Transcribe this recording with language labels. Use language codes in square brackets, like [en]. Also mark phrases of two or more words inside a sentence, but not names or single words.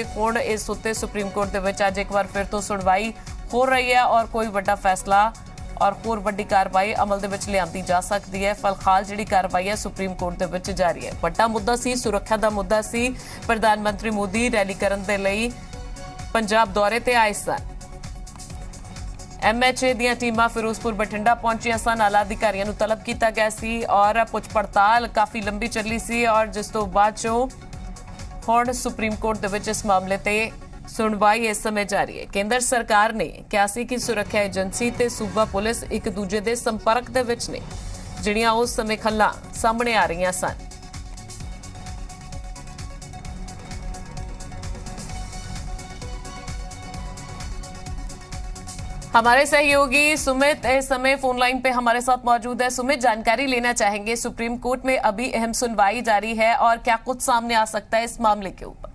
[pa] ਹੁਣ ਇਸ ਉੱਤੇ ਸੁਪਰੀਮ ਕੋਰਟ ਦੇ ਵਿੱਚ ਅੱਜ ਇੱਕ ਬਾਰ ਫਿਰ ਤੋਂ ਸੁਣਵਾਈ ਹੋ ਰਹੀ ਹੈ ਔਰ ਕੋਈ ਵੱਡਾ ਫ਼ੈਸਲਾ ਔਰ ਹੋਰ ਵੱਡੀ ਕਾਰਵਾਈ ਅਮਲ ਦੇ ਵਿੱਚ ਲਿਆਂਦੀ ਜਾ ਸਕਦੀ ਹੈ। ਫ਼ਿਲਹਾਲ ਜਿਹੜੀ ਕਾਰਵਾਈ ਹੈ ਸੁਪਰੀਮ ਕੋਰਟ ਦੇ ਵਿੱਚ ਜਾਰੀ ਹੈ। ਵੱਡਾ ਮੁੱਦਾ ਸੀ ਸੁਰੱਖਿਆ ਦਾ ਮੁੱਦਾ ਸੀ सुरक्षा दा मुद्दा सी। ਪ੍ਰਧਾਨਮੰਤਰੀ ਮੋਦੀ ਰੈਲੀ ਕਰਨ ਦੇ ਲਈ ਪੰਜਾਬ ਦੌਰੇ ਤੇ ਆਏ ਸਨ। MHA ਦੀਆਂ ਟੀਮਾਂ ਫਿਰੋਜ਼ਪੁਰ ਬਠਿੰਡਾ ਪਹੁੰਚੀਆਂ ਸਨ। ਆਲਾ ਅਧਿਕਾਰੀਆਂ ਨੂੰ ਤਲਬ ਕੀਤਾ ਗਿਆ ਸੀ ਔਰ ਪੁੱਛ ਪੜਤਾਲ ਕਾਫੀ ਲੰਬੀ ਚੱਲੀ ਸੀ ਔਰ ਜਿਸ ਤੋਂ ਬਾਅਦ ਚੋਂ ਹੁਣ ਸੁਪਰੀਮ ਕੋਰਟ ਦੇ ਵਿੱਚ ਇਸ ਮਾਮਲੇ ਤੇ ਸੁਣਵਾਈ ਇਸ ਸਮੇਂ ਜਾਰੀ ਹੈ। ਕੇਂਦਰ ਸਰਕਾਰ ਨੇ ਕਿਹਾ ਸੀ ਕਿ ਸੁਰੱਖਿਆ ਏਜੰਸੀ ਤੇ ਸੂਬਾ ਪੁਲਿਸ ਇੱਕ ਦੂਜੇ ਦੇ ਸੰਪਰਕ ਦੇ ਵਿੱਚ ਨੇ, ਜਿਹੜੀਆਂ ਉਸ ਸਮੇਂ ਖੱਲਾਂ ਸਾਹਮਣੇ ਆ ਰਹੀਆਂ ਸਨ। [hi] हमारे सहयोगी सुमित इस समय फोन लाइन पे हमारे साथ मौजूद है। सुमित, जानकारी लेना चाहेंगे, सुप्रीम कोर्ट में अभी अहम सुनवाई जारी है और क्या कुछ सामने आ सकता है इस मामले के ऊपर?